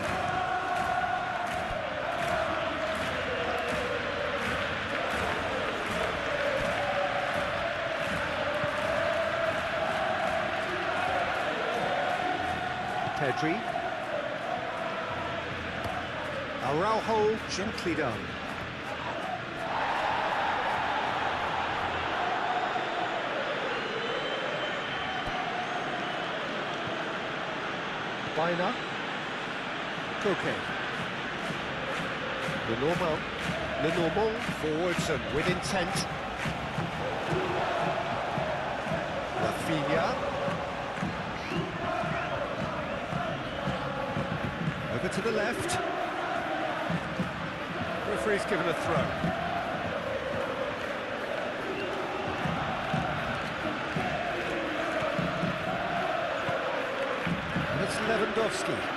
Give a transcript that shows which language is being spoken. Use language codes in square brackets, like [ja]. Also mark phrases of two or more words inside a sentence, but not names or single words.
[en] Pedri. Araujo, gently done. Baina. Koke. Lenormand forwards and with intent. Rafinha. Over to the left. Referee's given a throw. Lewandowski.